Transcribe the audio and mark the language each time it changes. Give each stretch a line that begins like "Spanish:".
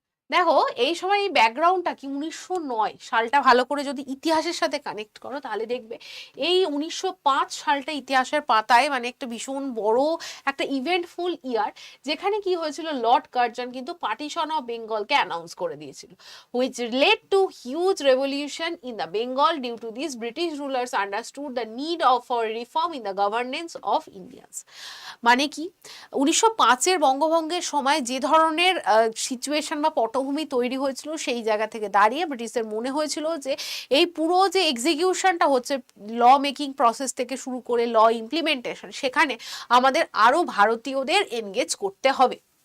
Bangla: দেখো এই সময় এই ব্যাকগ্রাউন্ডটা কি, 1909 সালটা ভালো করে যদি ইতিহাসের সাথে কানেক্ট করো তাহলে দেখবে এই 1905 সালটা ইতিহাসের পাতায় মানে একটা ভীষণ বড় একটা ইভেন্টফুল ইয়ার, যেখানে কি হয়েছিল, লর্ড কার্জন কিন্তু পার্টিশন অফ বেঙ্গলকে অ্যানাউন্স করে দিয়েছিল,
English: which led to huge revolution in the Bengal. Due to this, British rulers understood the need of for reform in the governance of Indians.
Bangla: মানে কি, 1905-এর বঙ্গভঙ্গের সময় যে ধরনের সিচুয়েশন বা পটভূমি তৈরি হয়েছিল, সেই জায়গা থেকে দাঁড়িয়ে ব্রিটিশদের মনে হয়েছিল যে এই পুরো যে এক্সিকিউশনটা হচ্ছে ল মেকিং প্রসেস থেকে শুরু করে ল ইমপ্লিমেন্টেশন, সেখানে আমাদের আরো ভারতীয়দের এনগেজ করতে হবে।